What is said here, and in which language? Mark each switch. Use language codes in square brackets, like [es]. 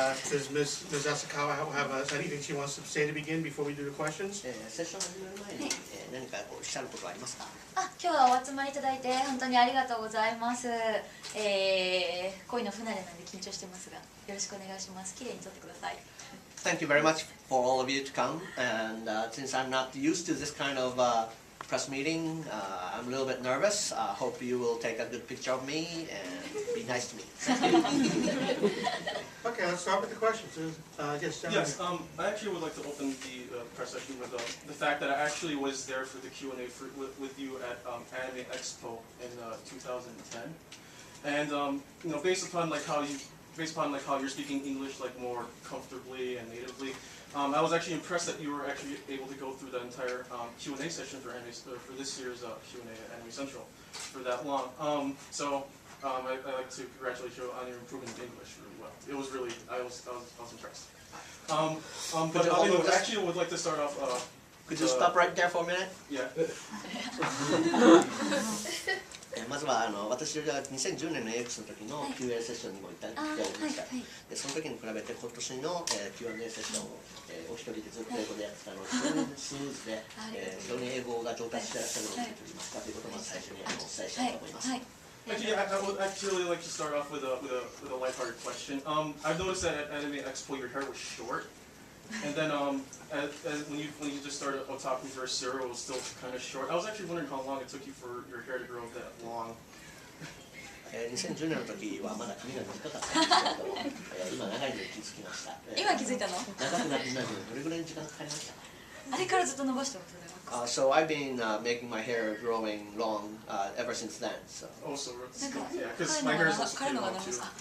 [en] Does Ms. Asakwa have anything she wants to say to begin before we do the questions? [ja] セッション始める前に何かおっしゃることはありますか？今日はお集まりいただいて本当にありがとうございます。恋の不慣れなんで緊張してますが、よろしくお願いします。綺麗に撮ってください。 [en] Thank you very much for all of you to come. And since I'm not used to this kind of press meeting, I'm a little bit nervous. Hope you will take a good picture of me and be nice to me. Thank you. Okay, let's start with the questions. Yes, I actually would like to open the press session with the fact that I actually was there for the Q&A with you at Anime Expo in 2010, and you know, based upon how you're speaking English like more comfortably and natively, I was actually impressed that you were actually able to go through the entire Q&A session for this year's Q&A at Anime Central for that long. I'd like to congratulate you on your improvement in English really well. It was really, I was impressed. But I actually would like to start off. Could you stop right there for a minute? Yeah. [ja] まずは私が2010年の AX の時の Q&A セッションにも行っておりました。でその時に比べて今年の Q&A セッションをお一人でずっと英語でやってたので非常にスムーズで非常に英語が上達していらっしゃるのを見ておりましたということをまず最初にお伝えしたいと思います。 [en] Actually, I would actually like to start off with a lighthearted question. I've noticed that at Anime Expo your hair was short, and then when you just started otaku for Zero, it was still kind of short. I was actually wondering how long it took you for your hair to grow that long. [ja] 2010年の時はまだ髪が短かったんですけど、今長いのに気づきました。今気づいたの？長くなるのにどれぐらいの時間かかりましたか？あれからずっと伸ばしてますね。 [en] So I've been making my hair growing long ever since then. So. Oh, so yeah, because my hair is also pretty long too.